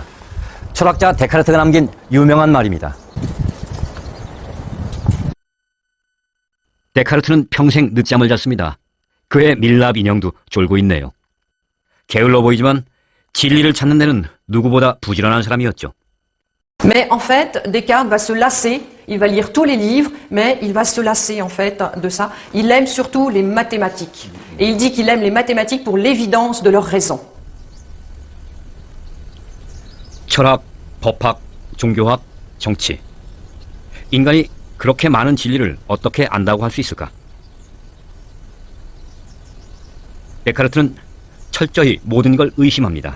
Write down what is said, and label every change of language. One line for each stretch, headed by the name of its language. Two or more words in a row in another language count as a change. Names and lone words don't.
Korean: 철학자 데카르트가 남긴 유명한 말입니다. 데카르트는 평생 늦잠을 잤습니다. 그의 밀랍 인형도 졸고 있네요. 게을러 보이지만 진리를 찾는 데는 누구보다 부지런한 사람이었죠.
French: Mais en fait, Descartes va se lasser, il va lire tous les livres, mais il va se lasser en fait de ça. Il aime surtout les mathématiques. Et il dit qu'il aime les mathématiques pour l'évidence de leur raison.
Korean: 철학, 법학, 종교학, 정치. 인간이 그렇게 많은 진리를 어떻게 안다고 할 수 있을까? 데카르트는 철저히 모든 걸 의심합니다.